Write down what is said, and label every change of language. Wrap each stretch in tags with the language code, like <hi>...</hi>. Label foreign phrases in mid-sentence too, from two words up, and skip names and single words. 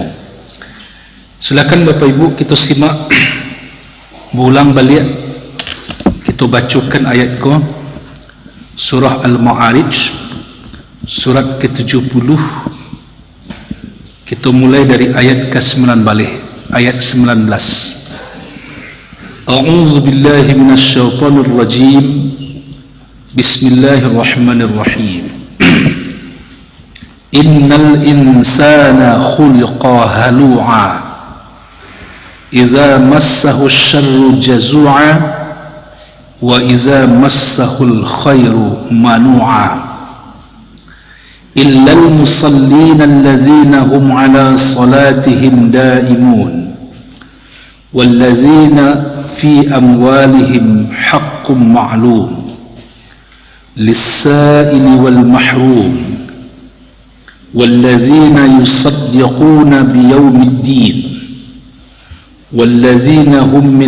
<id>Silakan Bapak Ibu kita simak, berulang balik kita bacakan ayat ke surah Al-Ma'arij surat ke-70. Kita mulai dari ayat ke-9 balik, ayat 19.</id> <ar>أعوذ بالله من الشيطان الرجيم. بسم الله الرحمن الرحيم. إن الإنسان خلق هلوعا إذا مسه الشر جزوعا وإذا مسه الخير منوعا إلا المصلين الذين هم على صلاتهم دائمون والذين في أموالهم حق معلوم للسائل والمحروم والذين يصدقون بيوم الدين والذين هم من</ar>